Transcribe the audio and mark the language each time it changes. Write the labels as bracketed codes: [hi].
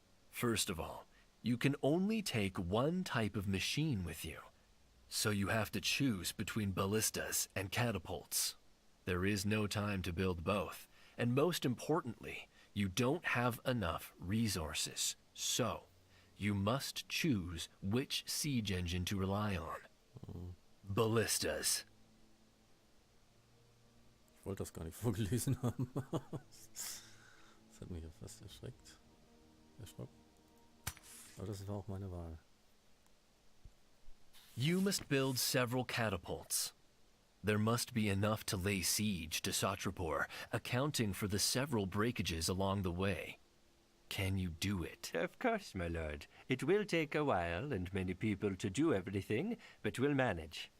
[en] First of all, you can only take one type of machine with you, so you have to choose between ballistas and catapults. There is no time to build both, and most importantly, you don't have enough resources, so you must choose which siege engine to rely on. Ballistas. [de] Ich wollte das gar nicht vorgelesen haben. Das hat mich ja fast erschrocken. Aber das war auch meine Wahl. [en] You must build several catapults. There must be enough to lay siege to Satrapur, accounting for the several breakages along the way. Can you do it? Of course, my lord. It will take a while and many people to do everything, but we'll manage.